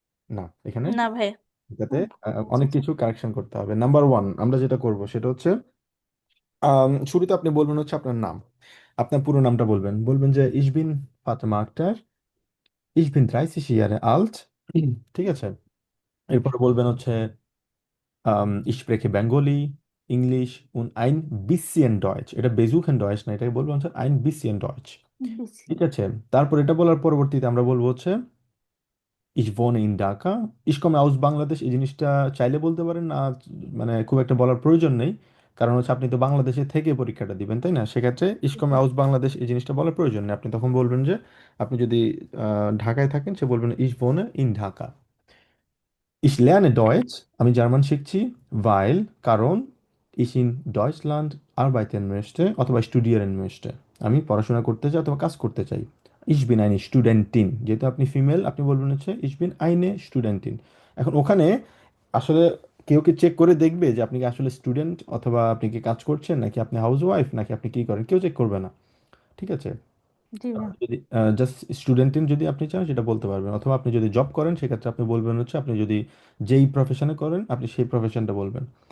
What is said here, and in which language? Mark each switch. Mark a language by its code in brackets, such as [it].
[bn] না, এখানে না ভাই। এটাতে আচ্ছা অনেক আচ্ছা। কিছু কারেকশন করতে হবে। নাম্বার ওয়ান, আমরা যেটা করব সেটা হচ্ছে শুরুতে আপনি বলবেন হচ্ছে আপনার নাম। আপনার পুরো নামটা বলবেন, বলবেন যে ইশ বিন ফাতেমা আক্তার, ইশ বিন 30 ইয়ারে আল্ট। ঠিক আছে। এরপরে বলবেন হচ্ছে [de] ich spreche [bn] Bengali, English [de] und ein bisschen Deutsch। [bn] এটা বেজুকেন ডয়েচ না, এটাকে বলবো হচ্ছে [de] ein bisschen Deutsch। [bn] বেশি। ঠিক আছে। তারপর এটা বলার পরবর্তীতে আমরা বলবো হচ্ছে [de] ich wohne in [bn] Dhaka. [de] ich komme aus [bn] Bangladesh, এই জিনিসটা চাইলে বলতে পারেন না, মানে খুব একটা বলার প্রয়োজন নেই, কারণ হচ্ছে আপনি তো বাংলাদেশে থেকে পরীক্ষাটা দিবেন, তাই না? সেক্ষেত্রে [de] ich komme aus [bn] বাংলাদেশ এই জিনিসটা বলার প্রয়োজন নেই। আপনি তখন বলবেন যে আপনি যদি ঢাকায় থাকেন, সে বলবেন [de] ich wohne in [bn] Dhaka. [de] Ich lerne Deutsch, [bn] আমি জার্মান শিখছি, [de] weil, [bn] কারণ [de] ich in Deutschland arbeiten möchte [bn] অথবা [de] studieren möchte, [bn] আমি পড়াশোনা করতে চাই অথবা কাজ করতে চাই। [de] Ich bin eine Studentin, [bn] যেহেতু আপনি ফিমেল, আপনি বলবেন হচ্ছে [de] ich bin eine Studentin। [bn] এখন ওখানে আসলে কেউ কি চেক করে দেখবে যে আপনি কি আসলে স্টুডেন্ট, অথবা আপনি কি কাজ করছেন, নাকি আপনি হাউস ওয়াইফ, নাকি আপনি কি করেন? কেউ চেক করবে না। ঠিক আছে। জি ভাই। যদি জাস্ট স্টুডেন্টিন যদি আপনি চান সেটা বলতে পারবেন, অথবা আপনি যদি জব করেন সেক্ষেত্রে আপনি বলবেন হচ্ছে আপনি যদি যেই প্রফেশনে করেন আপনি সেই প্রফেশনটা বলবেন।